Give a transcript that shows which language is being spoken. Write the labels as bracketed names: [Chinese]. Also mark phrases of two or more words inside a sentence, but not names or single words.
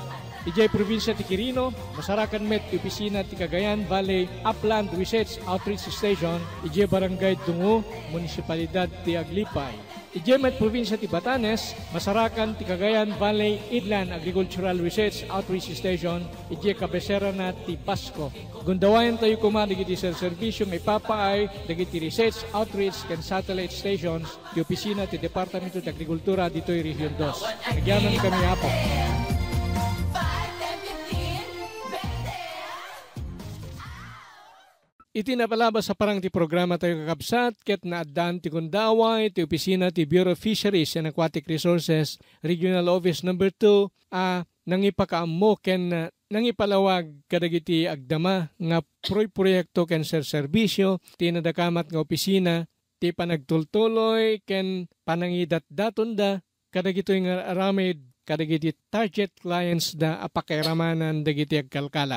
[Iloko] Iti probinsya ti Quirino, masarakan met ti opisina ti Cagayan Valley Upland Research Outreach Station, iti Barangay Tungo, Munisipalidad ti Aglipay. Iti met probinsya ti Batanes, masarakan ti Cagayan Valley Inland Agricultural Research Outreach Station, iti kabesera na ti Pasco. Gundawayan tayo kumadig iti serbisyong ipapaay dagiti [English] research, outreach, and satellite stations [Iloko] ti opisina ti Departamento ti Agrikultura dito'y Region 2. Nagyanan kami hapo. Iti napalabas sa parang ti programa tayo kakabsat, ket naaddan ti Gundaway, ti opisina ti Bureau of Fisheries and Aquatic Resources, Regional Office No. 2, nangipakaammo ken nangipalawag kadagiti agdama nga proyekto ken serbisyo ti nadakamat nga opisina ti panagtultuloy ken panangidat-daton da kadagitoy nga aramid kadagiti [English] target clients [Iloko] da apakairamanan dagiti agkalkalap.